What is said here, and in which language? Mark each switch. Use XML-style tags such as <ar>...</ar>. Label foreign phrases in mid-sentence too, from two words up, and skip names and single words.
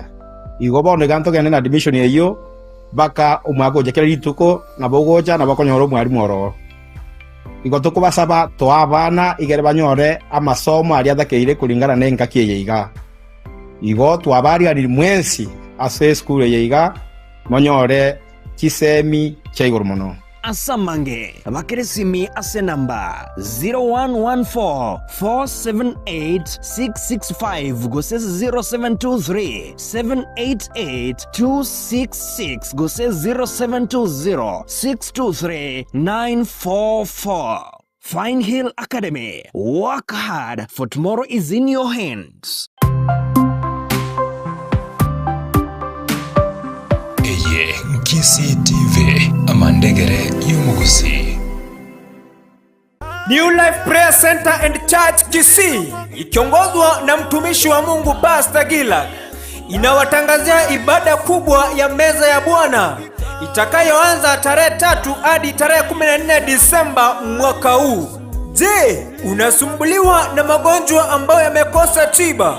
<guz>Igo bono ganto gane admission yeyo baka umwako jekera rituko na bogoja na bakonyoro mwarimu oro igo tukubasaba twa abana igere banyore amasomo ari athakeire kuringana na engaki yeiga igo twabari ari mwensi ase school yeiga monyore kisemi cha iguru muno asamange bakeresimi ase namba 0114478665 gose 0723788266 gose 0720623944.</guz> <en>Fine Hill Academy, work hard for tomorrow is in your hands.</en> <guz>Eye Nkisi TV amandegere y'umugusi.</guz> <sw>New Life Prayer Center and Church Kisii ikiongozwa na mtumishi wa Mungu Pastor Gila inawatangazia ibada kubwa ya meza ya Bwana itakayoanza tarehe 3 hadi tarehe 14 Disemba mwaka huu. Je, unasumbuliwa na magonjwa ambayo yamekosa tiba?</sw>